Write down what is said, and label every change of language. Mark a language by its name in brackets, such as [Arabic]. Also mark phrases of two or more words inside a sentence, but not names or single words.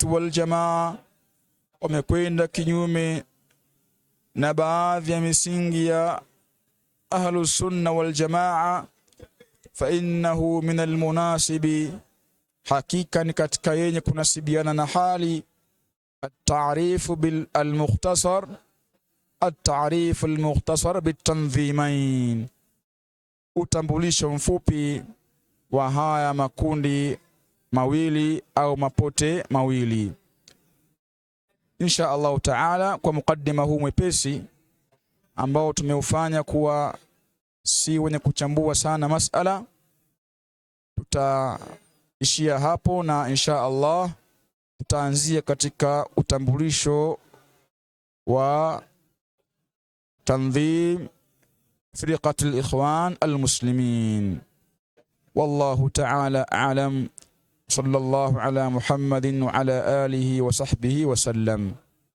[Arabic] والجماعة, [Swahili] wamekwenda kinyume na baadhi ya misingi ya [Arabic] أهل السنة والجماعة، فإنه من المناسب, [Swahili] hakika ni katika yenye kunasibiana na hali, [Arabic] التعريف بالمختصر التعريف المختصر بالتنظيمين, [Swahili] utambulisho mfupi wa haya makundi mawili au mapote mawili. [Arabic] إن شاء الله تعالى, [Swahili] kwa mukaddima huu mwepesi ambao tumeufanya kuwa si wenye kuchambua sana masala, tutaishia hapo, na [Arabic] إن شاء الله [Swahili] tutaanzia katika utambulisho wa [Arabic] تنظيم فرقة الإخوان المسلمين. والله تعالى أعلم. صلى الله على محمد وعلى آله وصحبه وسلم.